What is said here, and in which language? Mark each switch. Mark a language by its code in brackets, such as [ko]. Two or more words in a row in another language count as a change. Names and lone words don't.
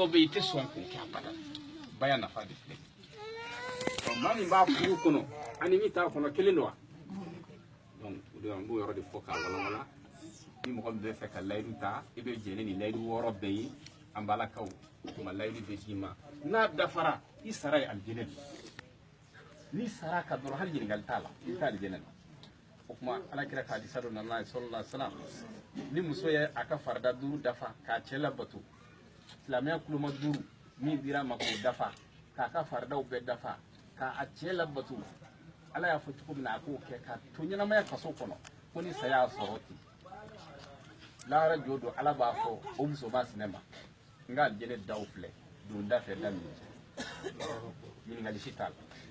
[bm] bɛ yen i tɛ sɔn k'o kɛ abada baya nafa de filɛ maa min b'a furu kɔnɔ ani min t'a kɔnɔ kelen don wa donc o de an b'o yɔrɔ de fɔ k'a walawala ni mɔgɔ min bɛ fɛ ka layidu ta i bɛ jɛn ni layidu 6 bɛɛ ye an balakaw o tuma layidu bɛ d'i ma n'a dafara i sara ye alijinɛ de n'i sara ka dɔrɔn hali ɲininkali t'a la i tɛ alijinɛ la o tuma alakira ka hadisa dɔ nana [ar] صلى الله عليه وسلم [bm] ni muso ye a ka farida 5 dafa k'a cɛ labato silamɛya kuloma 5 min dira a ma k'o dafa k'a ka faridaw bɛɛ dafa k'a cɛ labato ala y'a fɔ cogo min na a k'o kɛ k'a to ɲɛnamaya kaso kɔnɔ ko ni saya y'a sɔrɔ ten lahara jo don ala b'a fɔ o muso b'a sinɛ ma n ka alijinɛ daw filɛ donda fɛ da min ɲininkali si t'a la